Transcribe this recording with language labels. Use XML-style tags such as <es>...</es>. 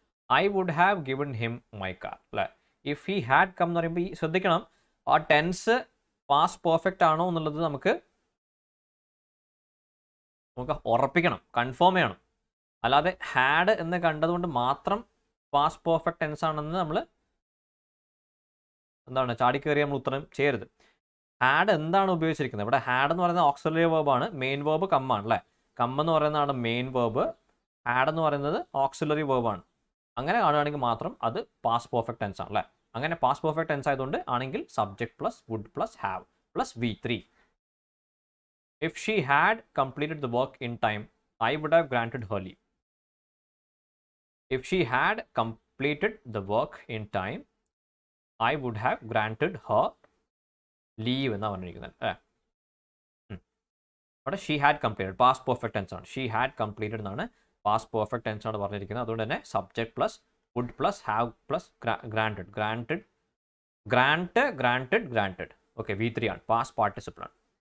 <en>I would have given him my car.</en> <ml>അല്ലേ?</ml> <en>If he had come</en> <ml>എന്ന് പറയുമ്പോൾ ഈ ശ്രദ്ധിക്കണം, ആ ടെൻസ് പാസ്റ്റ് പെർഫെക്റ്റ് ആണോ എന്നുള്ളത് നമുക്ക് ഉറപ്പിക്കണം, കൺഫേം ചെയ്യണം. അല്ലാതെ ഹാഡ് എന്ന് കണ്ടതുകൊണ്ട് മാത്രം പാസ്റ്റ് പെർഫെക്റ്റ് ടെൻസ് ആണെന്ന് നമ്മൾ എന്താണ് ചാടിക്കയറി നമ്മൾ ഉത്തരം ചെയ്യരുത്. ഹാഡ് എന്താണ് ഉപയോഗിച്ചിരിക്കുന്നത്? ഇവിടെ ഹാഡ് എന്ന് പറയുന്നത് ഓക്സിലറി വേർബാണ്, മെയിൻ വേർബ് കമ്മാണ് അല്ലേ? കം എന്ന് പറയുന്നതാണ് മെയിൻ വേർബ്, ഹാഡ് എന്ന് പറയുന്നത് ഓക്സിലറി വേർബാണ്. അങ്ങനെ കാണുകയാണെങ്കിൽ മാത്രം അത് പാസ്റ്റ് പെർഫെക്റ്റ് ടെൻസ് ആണ് അല്ലേ? അങ്ങനെ പാസ്റ്റ് പെർഫെക്റ്റ് ടെൻസ് ആയതുകൊണ്ട് ആണെങ്കിൽ subject plus would plus have plus V3.</ml> <en>If she had completed the work in time, I would have granted her leave. If she had completed the work in time, I would have granted her leave</en> <ml>എന്നാണ് പറഞ്ഞിരിക്കുന്നത് അല്ലേ? അവിടെ</ml> <en>she had completed</en> <ml>past perfect tense ആണ്. She had completed എന്നാണ് past perfect tense ആണ് പറഞ്ഞിരിക്കുന്നത്. അതുകൊണ്ട് തന്നെ subject plus would plus have plus granted granted grant granted granted. Okay, V3 ആണ്, പാസ്റ്റ് പാർട്ടിസിപ്പിൾ ആണ്.</ml>